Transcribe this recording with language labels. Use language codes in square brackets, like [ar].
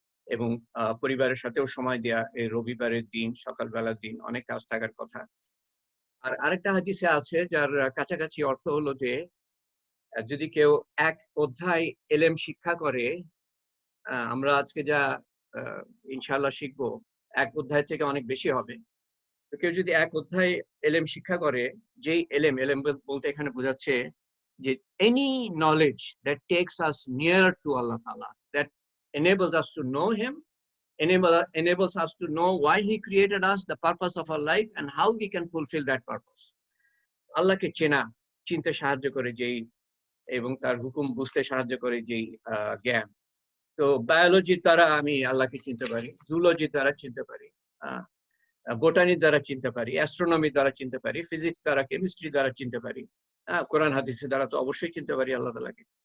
[bn] এবং পরিবারের সাথেও সময় দেয়া, এই রবিবারের দিন, সকালবেলার দিন অনেক কাজ থাকার কথা। আর আরেকটা হাদিসে আছে যার কাছাকাছি অর্থ হলো যে যদি কেউ এক অধ্যায় এলেম শিক্ষা করে, আমরা আজকে যা আহ, ইনশাআল্লাহ শিখবো এক অধ্যায় থেকে অনেক বেশি হবে। তো কেউ যদি এক অধ্যায় এলেম শিক্ষা করে, যেই এলেম, বলতে এখানে বোঝাচ্ছে যে [en] any knowledge that takes us near to Allah Ta'ala, that enables us to know Him, enables us to know why He created us, the purpose of our life, and how we can fulfill that purpose. [bn] আল্লাহকে চিনতে সাহায্য করে যেই, এবং তার হুকুম বুঝতে সাহায্য করে যেই জ্ঞান। তো বায়োলজির দ্বারা আমি আল্লাহকে চিনতে পারি, জুলজির দ্বারা চিনতে পারি, বোটানির দ্বারা চিনতে পারি, অ্যাস্ট্রোনমি দ্বারা চিনতে পারি, ফিজিক্স দ্বারা, কেমিস্ট্রি দ্বারা চিনতে পারি, কোরআন হাদিসের দ্বারা তো অবশ্যই চিনতে পারি আল্লাহ তাআলাকে।